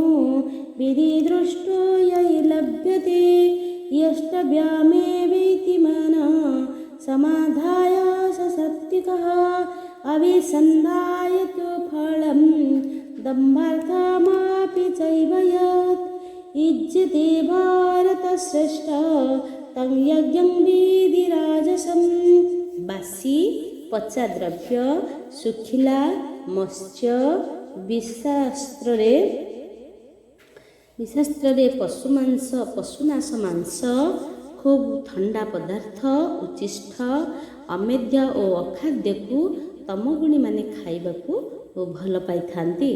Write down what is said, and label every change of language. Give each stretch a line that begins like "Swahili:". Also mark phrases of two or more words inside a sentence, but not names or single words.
Sanskrit: विधिदृष्टो यै लभ्यते यष्टव्यमेवेति मनः समाधाय स सात्विकः अभिसन्धाय तु फलं दम्भार्थमपि चैव यत् युज्यते भारतश्रेष्ठ तं यज्ञं विधिराजसम्।
Odia: ବାସି ପଚା ଦ୍ରବ୍ୟ ଶୁଖିଲା ମତ୍ସ୍ୟ ବିଶାସ୍ତ୍ରରେ ପଶୁନାଶ ମାଂସ ଖୁବ୍ ଥଣ୍ଡା ପଦାର୍ଥ ଉଚ୍ଛିଷ୍ଟ ଅମେଧ୍ୟ ଓ ଅଖାଦ୍ୟକୁ ତମଗୁଣୀମାନେ ଖାଇବାକୁ ଭଲ ପାଇଥାନ୍ତି।